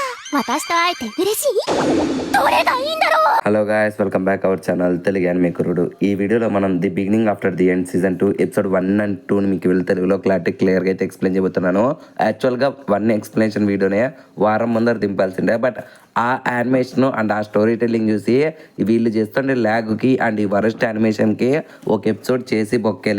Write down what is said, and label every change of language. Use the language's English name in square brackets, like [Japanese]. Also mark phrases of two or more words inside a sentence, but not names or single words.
[Japanese] 私と会えて嬉しい？どれがいいんだろう。 [English] hello guys, welcome back our channel [Telugu] తెలుగు యానిమే కురుడు. ఈ వీడియోలో మనం ది బిగినింగ్ ఆఫ్టర్ ది ఎండ్ [English] season 2 episode 1 and 2 [Telugu] మీకు వీళ్ళు తెలుగులో క్లియర్గా అయితే ఎక్స్ప్లెయిన్ చేయబోతున్నాను. యాక్చువల్గా 1 [English] explanation videone [Telugu] వారం ముందర దింపాల్సిందే, బట్ ఆ [English] animation and [Telugu] ఆ [English] story telling [Telugu] చూసి వీళ్ళు చేస్తుండే ల్యాగ్కి అండ్ ఈ [English] worst animationki [Telugu] ఒక ఎపిసోడ్ చేసి బొక్కేలే.